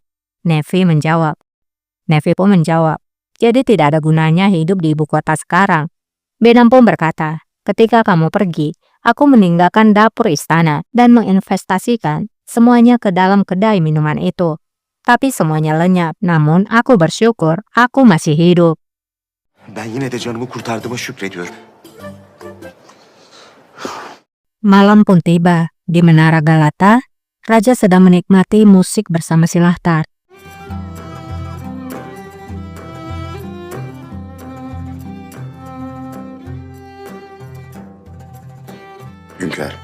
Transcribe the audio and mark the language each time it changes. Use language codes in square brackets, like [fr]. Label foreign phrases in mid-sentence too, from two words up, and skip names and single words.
[id] Nefi pun menjawab, "Jadi tidak ada gunanya hidup di ibu kota sekarang." Benam pun berkata, "Ketika kamu pergi, aku meninggalkan dapur istana dan menginvestasikan semuanya ke dalam kedai minuman itu. Tapi semuanya lenyap, namun aku bersyukur aku masih hidup." [tr] Ben yine de canımı kurtardığıma şükrediyorum. [id] Malam pun tiba. Di Menara Galata, Raja sedang menikmati musik bersama Silahtar. [tr] Hünkârım.